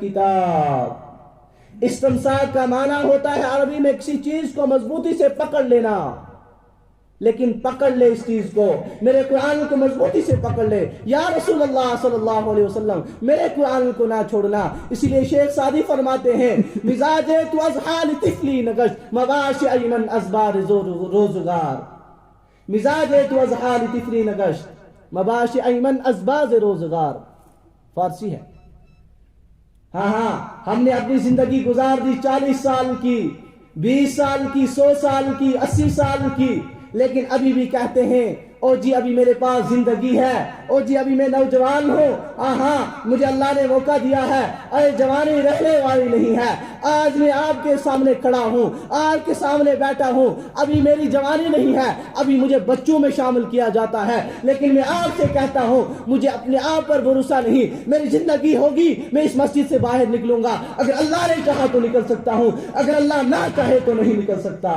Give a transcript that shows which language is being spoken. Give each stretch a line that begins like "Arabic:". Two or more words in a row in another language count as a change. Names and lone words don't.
Urdu: الکتاب، استمساک کا معنی ہوتا ہے عربی میں کسی چیز کو مضبوطی سے پکڑ لینا، لیکن پکڑ لے اس چیز کو، میرے قرآن کو مضبوطی سے پکڑ لے یا
Arabic: رسول اللہ صلی اللہ علیہ وسلم
Urdu: میرے قرآن کو نہ چھوڑنا۔ اسی لیے شیخ سعدی فرماتے ہیں
Persian: مزاج تو ازحال طفلی نگشت مباش ایمن ازبار روزگار، مزاج تو ازحال طفلی نگشت مباش ایمن ازبار روزگار،
Urdu: فارسی ہے۔ ہاں ہاں ہم نے اپنی زندگی گزار دی 40 سال کی، 20 سال کی، 100 سال کی، 80 سال کی، لیکن ابھی بھی کہتے ہیں او جی ابھی میرے پاس زندگی ہے، او جی ابھی میں نوجوان ہوں، ہاں مجھے اللہ نے موقع دیا ہے، اے جوانی رہنے والی نہیں ہے، آج میں آپ کے سامنے کھڑا ہوں، آپ کے سامنے بیٹھا ہوں، ابھی میری جوانی نہیں ہے، ابھی مجھے بچوں میں شامل کیا جاتا ہے، لیکن میں آپ سے کہتا ہوں مجھے اپنے آپ پر بھروسہ نہیں، میری زندگی ہوگی میں اس مسجد سے باہر نکلوں گا، اگر اللہ نے چاہا تو نکل سکتا ہوں، اگر اللہ نہ چاہے تو نہیں نکل سکتا۔